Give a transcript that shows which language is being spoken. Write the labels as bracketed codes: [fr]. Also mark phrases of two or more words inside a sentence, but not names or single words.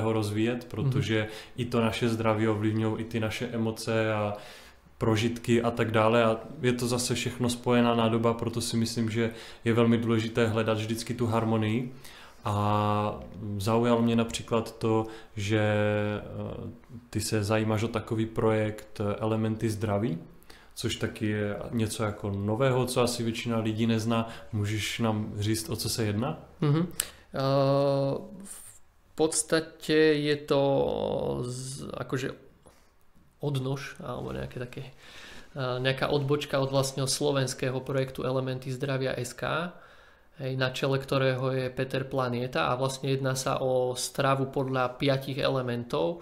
[cs] ho rozvíjet, protože i to naše zdraví ovlivňují i ty naše emoce a prožitky a tak dále a je to zase všechno spojená nádoba, proto si myslím, že je velmi důležité hledat vždycky tu harmonii a zaujalo mě například to, že ty se zajímáš o takový projekt Elementy zdraví, což taky je něco jako nového, co asi většina lidí nezná. Můžeš nám říct, o co se jedná? [sk] V podstate je to akože odnož, alebo nejaká odbočka od vlastného slovenského projektu Elementy zdravia SK, na čele ktorého je Peter Planieta a vlastne jedná sa o stravu podľa 5 elementov.